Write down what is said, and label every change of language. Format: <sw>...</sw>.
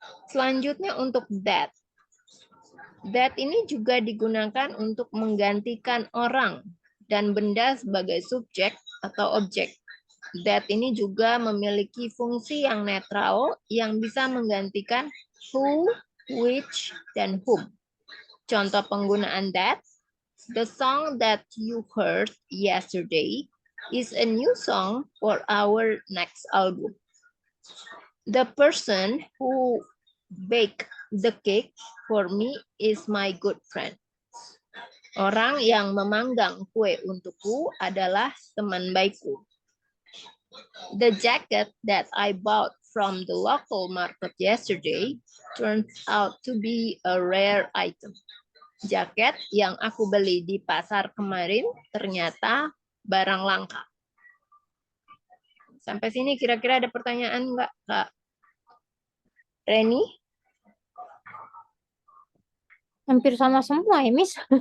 <id>Selanjutnya untuk that. That ini juga digunakan untuk menggantikan orang dan benda sebagai subjek atau objek. That ini juga memiliki fungsi yang netral yang bisa menggantikan who, which, dan whom. Contoh penggunaan</id> <en>that, the song that you heard yesterday is a new song for our next album. The person who baked the cake for me is my good friend.</en> <id>Orang yang memanggang kue untukku adalah teman baikku.</id> <en>The jacket that I bought from the local market yesterday turns out to be a rare item.</en> <id>Jaket yang aku beli di pasar kemarin ternyata barang langka. Sampai sini kira-kira ada pertanyaan nggak, Kak Reni? Hampir sama semua ya, Miss.</id>